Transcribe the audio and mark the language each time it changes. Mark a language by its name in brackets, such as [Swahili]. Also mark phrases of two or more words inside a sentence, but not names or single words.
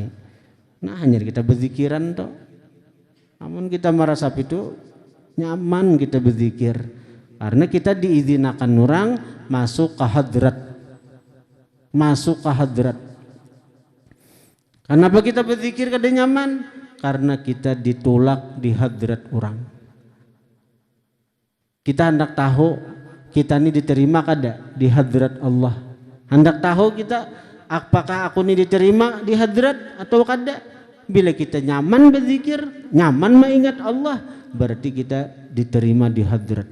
[Indonesian] Nah hanya kita berzikiran toh. Namun kita merasa itu nyaman kita berzikir, karena kita diizinakan orang masuk ke hadrat. Masuk ke hadrat. Kenapa kita berzikir kada nyaman? Karena kita ditolak di hadrat orang. Kita hendak tahu kita ini diterima kada di hadrat Allah. Hendak tahu kita apakah aku ini diterima di hadrat atau kada. Bila kita nyaman berzikir, nyaman mengingat Allah, berarti kita diterima di hadrat.